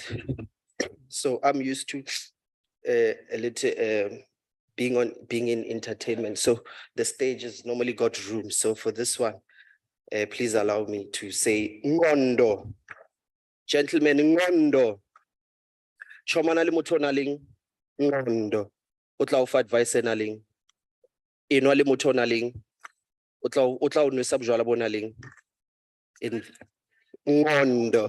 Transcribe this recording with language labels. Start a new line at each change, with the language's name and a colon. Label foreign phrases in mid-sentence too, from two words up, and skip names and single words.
English: So I'm used to a little being in entertainment. So the stage has normally got room. So for this one, please allow me to say Ngondo. Gentlemen, Ngondo.
Southern Sotho: Chomana le motho na leng Ngondo. O tla o fa advice na leng. Enwa le motho na leng. O tla o nwesa bojwala bo na leng.
English: In Ngondo.